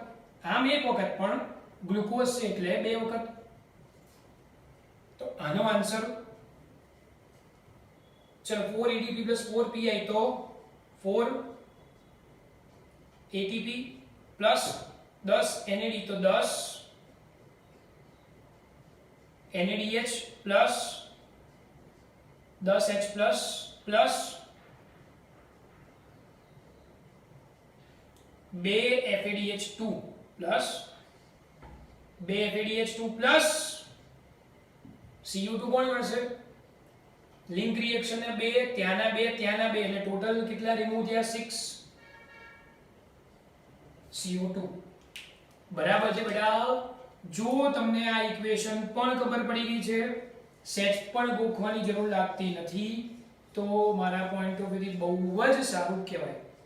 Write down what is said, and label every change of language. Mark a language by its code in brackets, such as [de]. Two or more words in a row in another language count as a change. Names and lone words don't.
[gu] આમ એક વખત, પણ ગ્લુકોઝ છે એટલે 2 વખત. તો આનો આન્સર ચલો 4 [en] ATP plus 4 PI [gu] તો 4 [en] ATP plus 10 NAD તો 10 NADH plus 10H plus plus 2 FADH2 plus 2 FADH2 plus CO2 [gu] કોણ મળશે? [en] link reaction [gu] ને 2, ત્યાંના 2, ત્યાંના 2, એટલે ટોટલ કેટલા રિમૂવ થયા? 6 CO2. બરાબર છે બેટા? જો તમને આ ઇક્વેશન પણ ખબર પડી ગઈ છે, સેટ પણ ગોખવાની જરૂર લાગતી નથી, તો મારા [en] point of view થી [gu] બહુ જ સારું કહેવાય.